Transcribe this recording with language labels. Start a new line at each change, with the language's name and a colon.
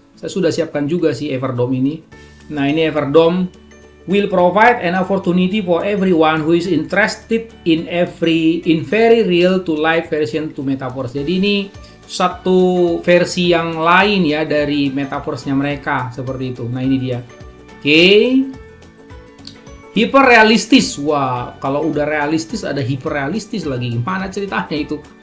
Indonesian: Saya sudah siapkan juga sih Everdome ini. Nah, ini
English: Everdome will provide an opportunity for everyone who is interested in very real to life version to Metaverse.
Indonesian: Jadi ini satu versi yang lain ya dari Metaverse-nya mereka, seperti itu. Nah, ini dia. Oke. Hiperrealistis. Wah, kalau udah realistis ada hiperrealistis lagi. Gimana ceritanya itu?